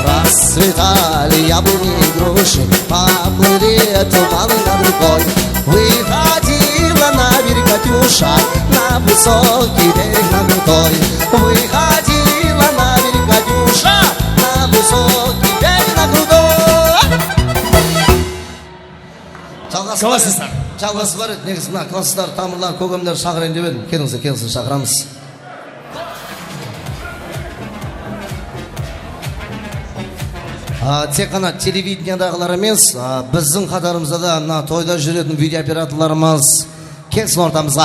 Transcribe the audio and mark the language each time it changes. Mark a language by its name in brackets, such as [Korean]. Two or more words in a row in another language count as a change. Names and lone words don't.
[Russian] Расцветали яблони и груши, поплыли туманы над рекой. Выходила на берег Катюша, на высокий берег, на крутой. Выходила на берег Катюша, на высокий берег, на крутой. [Kazakh] Жалғасы бар еді, негізі мына класстар, тамырлар, көкемдер шақырайын деп едім. Келіңіздер, шақырамыз. Тек қана телевидениядағылар емес, біздің қатарымызда да мына тойда жүретін видеооператорларымыз келсін ортамызға.